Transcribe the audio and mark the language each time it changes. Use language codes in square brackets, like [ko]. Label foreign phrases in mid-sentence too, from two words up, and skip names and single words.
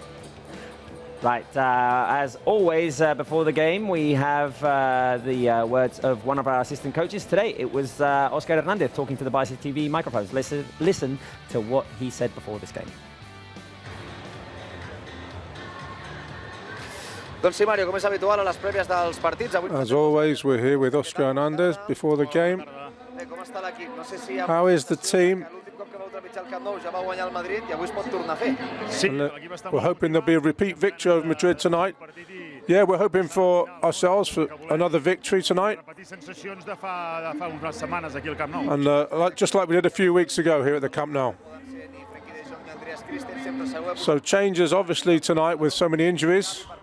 [en] Right, as always, before the game, we have the words of one of our assistant coaches. Today, it was Oscar Hernandez talking to the Barça TV microphones. Listen to what he said before this game. [ca] Doncs sí, Mario, com és habitual a les prèvies dels partits, avui... [en] As always, we're here with Oscar Hernandez before the game. [ca] Com està l'equip? No sé si... [en] How is the team? [ca] L'últim cop que vau trepitjar el Camp Nou ja va guanyar el Madrid i avui es pot tornar a fer. Sí, [en] we're hoping there'll be a repeat victory over Madrid tonight. Yeah, we're hoping for ourselves for another victory tonight. And just like we did a few weeks ago here at the Camp Nou. So changes obviously tonight with so many injuries.